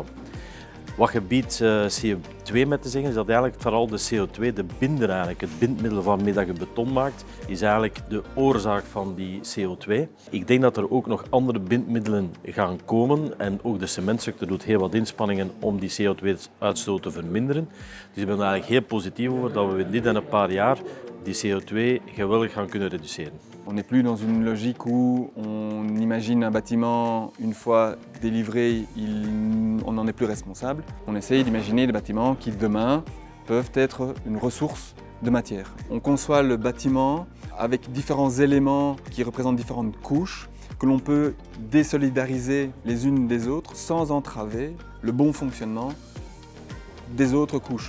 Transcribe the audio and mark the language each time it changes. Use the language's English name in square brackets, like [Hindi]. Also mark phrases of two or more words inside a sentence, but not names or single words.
[Dutch] Wat gebied CO2 met te zeggen is dat eigenlijk vooral de CO2, de binder eigenlijk, het bindmiddel waarmee dat je beton maakt, is eigenlijk de oorzaak van die CO2. Ik denk dat er ook nog andere bindmiddelen gaan komen en ook de cementsector doet heel wat inspanningen om die CO2-uitstoot te verminderen. Dus ik ben er eigenlijk heel positief over dat we in dit en een paar jaar die CO2 geweldig gaan kunnen reduceren. [French] On n'est plus dans une logique où on imagine un bâtiment, une fois délivré, on n'en est plus responsable. On essaye d'imaginer des bâtiments qui demain peuvent être une ressource de matière. On conçoit le bâtiment avec différents éléments qui représentent différentes couches que l'on peut désolidariser les unes des autres sans entraver le bon fonctionnement des autres couches.